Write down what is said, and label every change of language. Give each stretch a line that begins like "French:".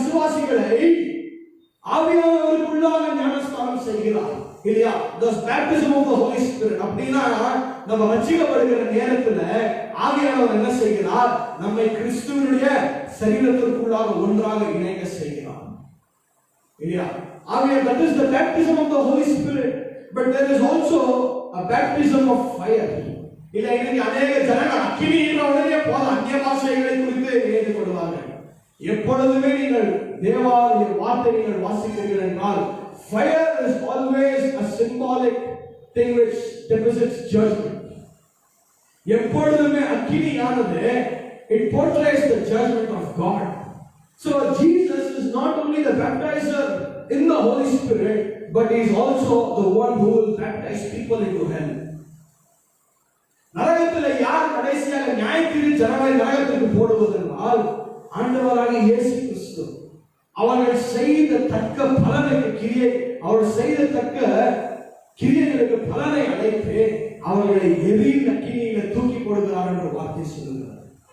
Tamil: விசுவாசிகளை ஆவியானவருக்குள்ளாக ஞானஸ்தானம் செய்கிறார் இல்லையா?
English: the baptism of the Holy Spirit.
Tamil: அப்படினா நம்ம ரட்சிக்கப்படுகிற நேரத்துல ஆவியானவர் என்ன செய்கிறார்? நம்மை கிறிஸ்துவினுடைய சரீரத்திற்குள்ளாக ஒன்றாக இணைக்க செய்கிறார் இல்லையா?
English: ஆவியானவர், that is the baptism of the Holy Spirit. But there is also a baptism of fire.
Tamil: இல்ல இன்னைக்கு அநேக ஜனங்கள் அக்கினியின உடனே போல அந்நிய பாஷைகளை குறித்து ஏற்றுக் கொள்வார்கள். எப்பொழுதுமே நீங்கள் தேவாலய வார்த்தை நீங்கள் வாசிக்கிறீர்கள் என்றால்,
English: fire is always a symbolic thing which deposits judgment.
Tamil: எப்பொழுதுமே அக்கினியானது
English: it portrays the judgment of God. So Jesus is not only the baptizer in the Holy Spirit, but he is also the one who will baptize people into hell.
Tamil: நரகத்தில் யார் கடைசியாக நியாயத்தீர்ப்பு ஜனங்களை நரகத்திற்கு போடுவதென்றால் ஆண்டவராகிய இயேசு கிறிஸ்து. அவர்கள் செய்த தக்க பலனுக்கு கிரியை, அவர் செய்த தக்க கிரியைகளுக்கு பலனை அடைத்து அவர்களை எரியின் அக்கினியில தூக்கி போடுகிறார் என்ற வார்த்தை சொல்லுகிறார்.